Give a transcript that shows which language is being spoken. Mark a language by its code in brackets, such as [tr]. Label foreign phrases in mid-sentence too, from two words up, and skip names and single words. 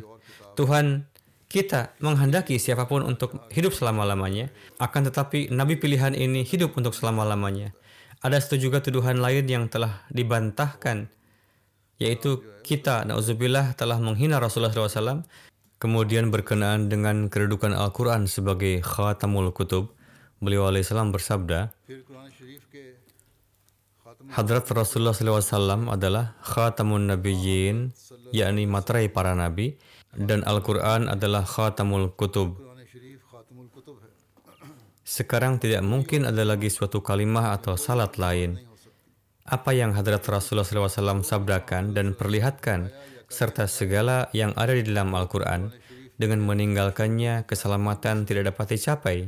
[id] Tuhan kita menghendaki siapapun untuk hidup selama-lamanya, akan tetapi Nabi pilihan ini hidup untuk selama-lamanya. Ada juga tuduhan lain yang telah dibantahkan, yaitu kita, na'udzubillah, telah menghina Rasulullah SAW. Kemudian berkenaan dengan kedudukan Al-Quran sebagai [ar] خاتم الكتب, [id] beliau alaihissalam bersabda, [ur] پھر قرآن شریف کے خاتم [id] Hadrat Rasulullah SAW adalah [ar] خاتم النبيين, [id] yakni materai para nabi, dan Al-Quran adalah [ar] خاتم الكتب. [ur] قرآن شریف خاتم الکتب ہے, [id] Sekarang tidak mungkin ada lagi suatu kalimah atau salat lain. Apa yang Hadrat Rasulullah SAW sabdakan dan perlihatkan, serta segala yang ada di dalam Al-Quran, dengan meninggalkannya keselamatan tidak dapat dicapai.